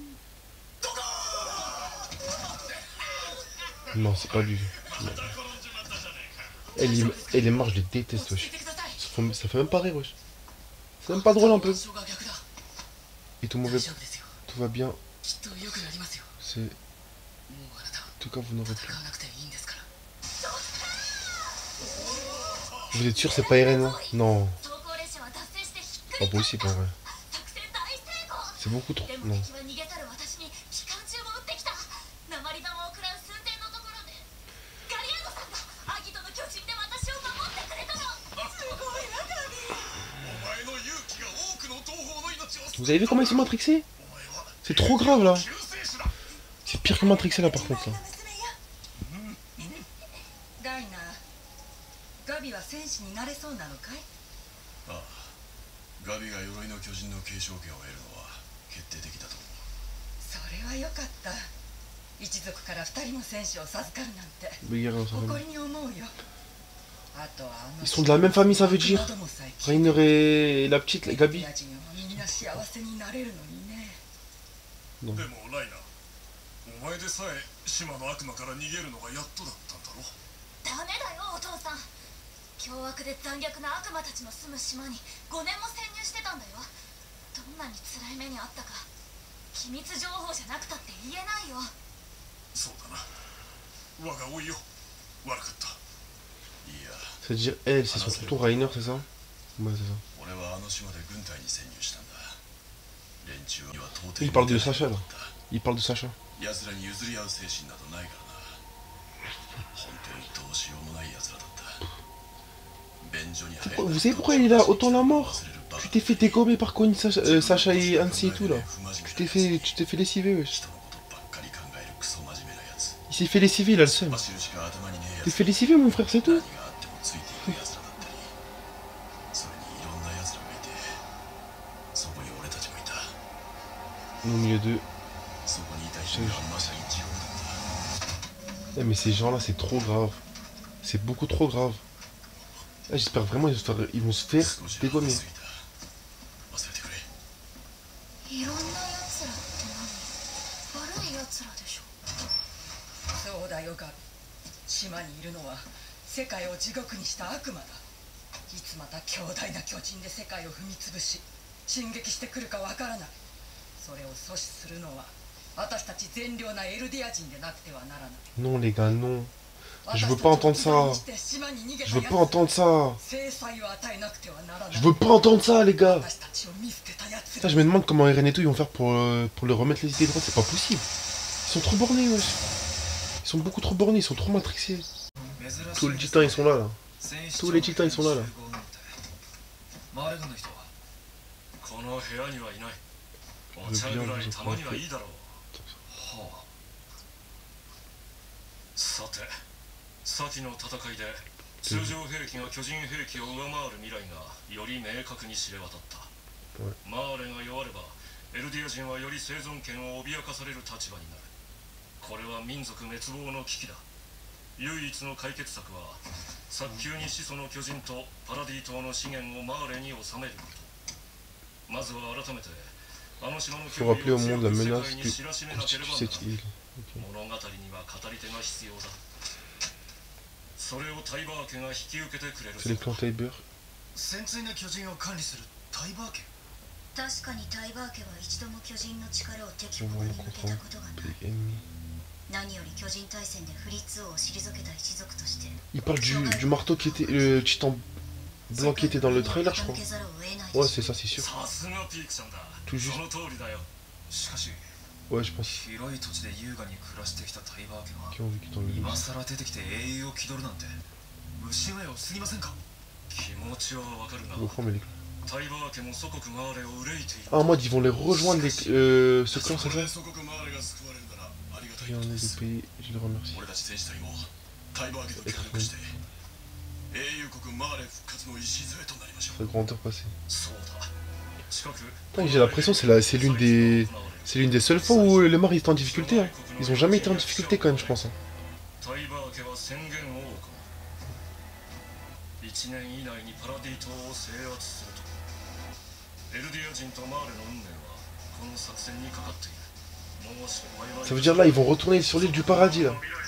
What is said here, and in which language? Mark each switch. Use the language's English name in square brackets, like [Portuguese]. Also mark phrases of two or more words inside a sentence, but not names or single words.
[French] Non, c'est pas lui. Elle est marre, je les déteste, wesh. Ça fait même pas rire, wesh. C'est même pas drôle un peu. Et tout mauvais. Tout va bien. C'est tout cas, vous n'aurez plus. [Japanese] 戦わなくていいんですから。 [French] Vous êtes sûr c'est pas Eren là? Non, [Japanese] 走行列車は脱線してひっく [French] pas [Japanese] り返っ [French] possible [Japanese] た [French] en vrai. [Japanese] 作戦大成功 [French] C'est beaucoup trop. [Japanese] でも [French] Non. [Japanese] 敵は逃げ去る私に機関銃を撃ってきた鉛玉を食らう寸前のところでガリアードさんがアギトの巨人で私を守ってくれたのすごいなガビお前の勇気が多くの同胞の命を [French] Vous avez vu comment ils sont matrixés? C'est trop grave là. C'est pire que matrixé là par contre là. [Japanese] ライナー、ガビは戦士になれそうなのかい？ああ、ガビが鎧の巨人の継承権を得るのは決定的だと思う。それはよかった。一族から2人も戦士を授かるなんて [French] Regarde, ça va. [Japanese] 誇りに思うよ。あとはあの [French] Ils sont de la même famille, ça veut dire. Rainer et la petite, la Gabi. [Japanese] みんな幸せになれるのにね。 [French] Non. [Japanese] でもライナー、お前でさえ島の悪魔から逃げるのがやっとだったんだろ。ダメだよお父さん凶悪で残虐な悪魔たちの住む島に5年も潜入してたんだよどんなに辛い目にあったか機密情報じゃなくたって言えないよそうだな。我が老いよ、悪かった。いや、 [French] C'est-à-dire, elle, c'est son tonton Rainer, c'est ça? Ouais, c'est ça. [Japanese] 俺はあの島で軍隊に潜入したんだ。連中には到底 [French] Il parle de Sacha là. Il parle de Sacha. [Japanese] 奴らに譲り合う精神などないからな。本当にどうしようもない奴らだった。便所に入る。 [French] Vous savez pourquoi il est là autant la mort? Tu t'es fait dégommer par Connie, Sacha et Hansi et tout là. Tu t'es fait lessiver, wesh. [Japanese] 人のことばっかり考えるクソ真面目なやつ。 [French] Il s'est fait lessiver, il a le seum. [Japanese] 走るしか頭にねえや [French] T'es [Japanese] つ。 [French] fait lessiver, mon frère, c'est [Japanese] 何 [French] tout. [Japanese] があってもついていく奴らだったり、それにいろんな奴らがいて、そこに俺たちもいた。 [French] Au milieu d'eux. [Japanese] そこにいた人がまさに地獄だった。 [French] Eh, mais ces gens-là, c'est trop grave. C'est beaucoup trop grave. Ah, j'espère vraiment ils vont se faire [Japanese] 少し [French] dégommer. [Japanese] 話しすぎた。忘れてくれ。いろんなやつらって何悪いやつらでしょそうだよガビ。島にいるのは世界を地獄にした悪魔だ。いつまた強大な巨人で世界を踏み潰し進撃してくるかわからない。それを阻止するのは私たち善良なエルディア人でなくてはならない。 [French] Non, les gars, non. Je veux pas entendre ça. Je veux pas entendre ça. Je veux pas entendre ça, les gars. Ça, je me demande comment Eren et tout ils vont faire pour leur remettre les idées droites. C'est pas possible. Ils sont trop bornés, wesh. Ils sont beaucoup trop bornés, ils sont trop matrixés. Tous les titans, ils sont là, là. Tous les titans, ils sont là, là. [Japanese] この部屋にはいない。お [French] Je [Japanese] 茶 [French] veux [Japanese] ぐ [French] bien [Japanese] らい [French] vous [Japanese] たまにはい [French] offrir. [Japanese] いだろう。はあ、さて、先の戦いで通常兵器が巨人兵器を上回る未来がより明確に知れ渡った。マーレが弱ればエルディア人はより生存権を脅かされる立場になる。これは民族滅亡の危機だ。唯一の解決策は早急に始祖の巨人とパラディ島の資源をマーレに収めること。まずは改めてあの島の [French] Faut rappeler au monde la menace [Japanese] 世界に [French] que [Japanese] 知らしめなければならない。 [French] cette île. Ok. [Japanese] 物語には語り手が必要だ。それをタイバー家が引き受けてくれる。 [French] C'est les clans Tiber. [Japanese] 潜水の巨人を管理するタイバー家。確かにタイバー家は一度も巨人の力を敵 [French] On [Japanese] 国 [French] va [Japanese] に [French] le [Japanese] 向けた [French] comprendre. [Japanese] ことがない [French] Les ennemis. [Japanese] 何より巨人大戦でフリッツ王を退けた一族として [French] Il parle du marteau qui était. Le titan blanc qui était dans le trailer, je crois. Ouais, c'est ça, c'est sûr. [Japanese] さすがピークさんだ。 [French] Tout juste. [Japanese] その通りだよ。しかし [French] Ouais, je pense. [Japanese] 広い土地で優雅に暮らしてきたタイバー家 [French] Qui ont vécu dans le [Japanese] が今 [French] livre. [Japanese] 更出てきて英雄を気取るなんて虫親をすぎませんか。気持ちはわかるな。 [French] Je comprends, mais les... [Japanese] タイバー家も祖国マーレを憂いている。 [French] Ah, en mode, ils vont les rejoindre, ce clan, c'est ça? [Japanese] 祖国マーレが救われるならありがたい [French] Rien [Japanese] ことで [French] des [Japanese] す。 [French] pays, je les remercie. [Japanese] 俺たち戦士隊もタイバー家と協力して英雄国マーレ復活の礎となりましょう。 [French] Sa grandeur passée. [Japanese] そうだ。近く [French] Putain, j'ai l'impression que c'est l'une des seules fois où les morts étaient en difficulté. Hein. Ils ont jamais été en difficulté quand même, je pense. Hein. [Japanese] タイバー家は宣言を行う。1年以内にパラディ島を制圧すると。エルディア人とマーレの運命はこの作戦にかかっている。もう失敗は [French] Ça veut dire là, ils vont retourner sur l'île du paradis là.